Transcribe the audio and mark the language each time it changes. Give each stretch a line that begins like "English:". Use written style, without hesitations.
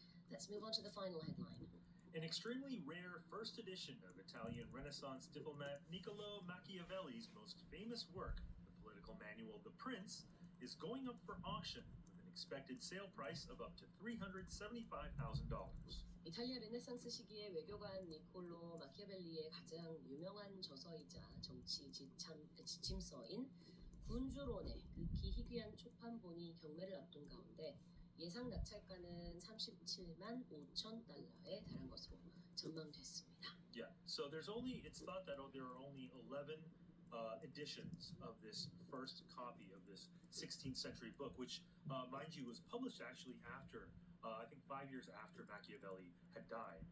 English: Let's move on to the final headline. An extremely rare first edition of Italian Renaissance diplomat Niccolo Machiavelli's most famous work, the political manual The Prince, is going up for auction with an expected sale price of up to $375,000.
Korean: 이탈리아 르네상스 시기의 외교관 니콜로 마키아벨리의 가장 유명한 저서이자 정치 지침서인 군주론의 극히 희귀한 초판본이 경매를 앞둔 가운데 예상 낙찰가는 37만 5천 달러에 달한 것으로 전망됐습니다.
English: Yeah, so it's thought that there are only 11 editions of this first copy of this 16th century book, which, mind you, was published actually after, I think 5 years after Machiavelli had died.